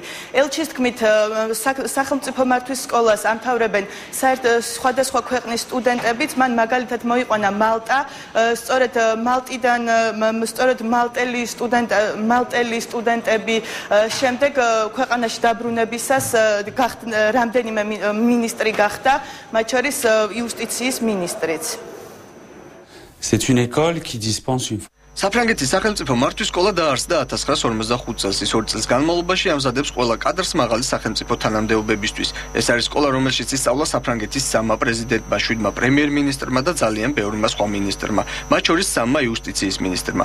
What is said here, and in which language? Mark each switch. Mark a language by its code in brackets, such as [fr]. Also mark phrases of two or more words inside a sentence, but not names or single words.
[ka] ელჩის თქმით, სახელმწიფო მართვის სკოლას ამთავრებენ სხვადასხვა ქვეყნის სტუდენტებიც, მან მაგალითად მოიყვანა მალტა, სწორედ მალტიდან მალტელი სტუდენტები შემდეგ ქვეყანაში დაბრუნებისას რამდენიმე მინისტრი გახდა, მათ შორის იუსტიციის მინისტრიც. [fr] C'est une école qui dispense une [ka] საფრანგეთის სახელმწიფო მართვის სკოლა დაარსდა 1945 წელს. ის 2 წელს განმავლობაში ამზადებს ყველა კადრს მაღალი სახელმწიფო თანამდებობებისთვის. ეს არის სკოლა, რომელშიც ისწავლა საფრანგეთის 3 პრეზიდენტმა, 7 პრემიერ-მინისტრმა და ძალიან ბევრმა სხვა მინისტრმა, მათ შორის 3 იუსტიციის მინისტრმა.